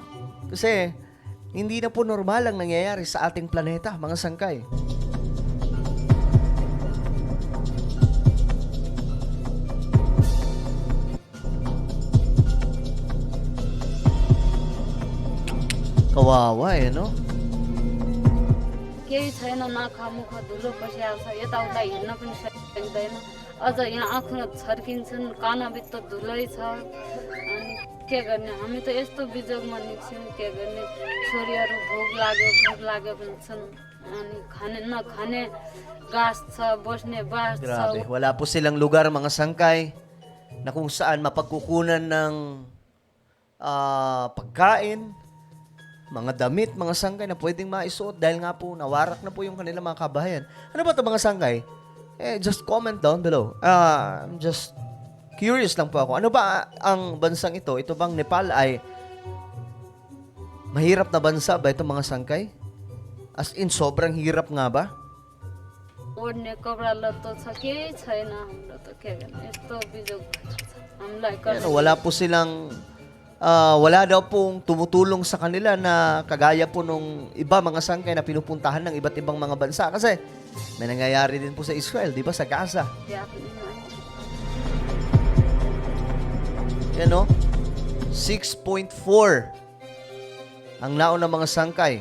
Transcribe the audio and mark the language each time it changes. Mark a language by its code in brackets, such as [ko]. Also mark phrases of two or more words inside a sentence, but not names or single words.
[tl] Kasi hindi na po normal ang nangyayari sa ating planeta, mga sangkay. Kawawa no? [ne] केही छैन नाखा मुख धुलो पसिआएको छ यताउता हिँड्न पनि सक्दैन अझ यहाँ आँखा छर्किन्छन् कानाभित्र धुलै छ अनि के गर्ने हामी त यस्तो बिजोगमा निस्क्यौँ के गर्ने छोरीहरू भोग लाग्यो भन्छन् अनि खाने नखाने गाछ छ बस्ने बास छ. [tl] Grabe, wala po silang lugar, mga sangkay, na kung saan mapagkukunan ng pagkain, mga damit, mga sangkay na pwedeng maisuot dahil nga po nawarak na po yung kanilang mga kabahayan. Ano ba ito, mga sangkay? [en] Just comment down below. I'm just curious [tl] lang po ako. Ano ba ang bansang ito? Ito bang Nepal ay mahirap na bansa ba ito, mga sangkay? [en] As in, [tl] sobrang hirap nga ba? [ne] ओढ्ने कपडा लत्तो छ केही छैन हाम्रो त के गर्ने यस्तो बिजोग छ हामीलाई [tl] Ano, wala po silang wala daw pong tumutulong sa kanila na kagaya po nung iba, mga sangkay, na pinupuntahan ng iba't ibang mga bansa. Kasi may nangyayari din po sa Israel, di ba? Sa Gaza. Yan o, 6.4 ang naon ng mga sangkay.